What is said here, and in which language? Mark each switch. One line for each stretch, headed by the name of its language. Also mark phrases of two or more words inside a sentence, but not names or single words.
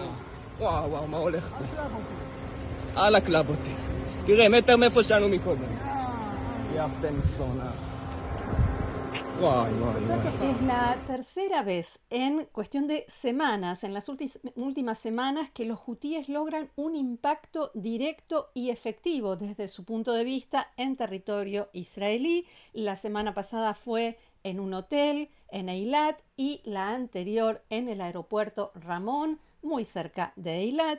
Hebrew: וואו, וואו, מה הולך פה? על הקלב אותי. תראה, מטר מאיפה שלנו מקודם. יא בן זונה.
Spanish: Es la tercera vez en cuestión de semanas, en las últimas semanas, que los hutíes logran un impacto directo y efectivo desde su punto de vista en territorio israelí. La semana pasada fue en un hotel en Eilat y la anterior en el aeropuerto Ramón, muy cerca de Eilat.